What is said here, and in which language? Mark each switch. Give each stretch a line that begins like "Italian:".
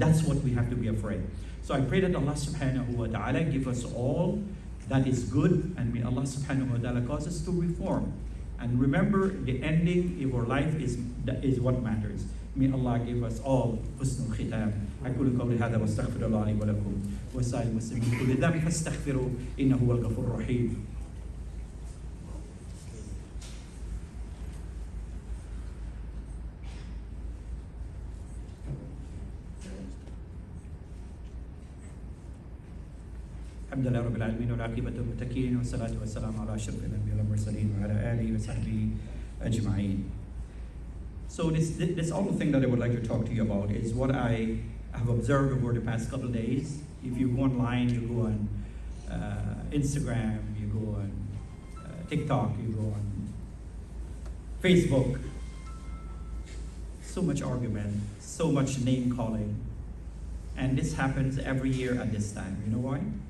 English: That's what we have to be afraid. So I pray that Allah subhanahu wa ta'ala give us all that is good, and may Allah subhanahu wa ta'ala cause us to reform. And remember, the ending of our life is what matters. May Allah give us all husnul khitam.
Arabic: أقول قولي هذا واستغفر الله لي ولكم وسائر المسلمين كل ذنب فاستغفروا إنه هو الغفور الرحيم. الحمد لله رب العالمين والعاقبة للمتقين والصلاة والسلام على أشرف الأنبياء والمرسلين وعلى آله وصحبه أجمعين.
English: So this other thing that I would like to talk to you about is what I have observed over the past couple of days. If you go online, you go on Instagram, you go on TikTok, you go on Facebook, so much argument, so much name calling, and this happens every year at this time. You know why?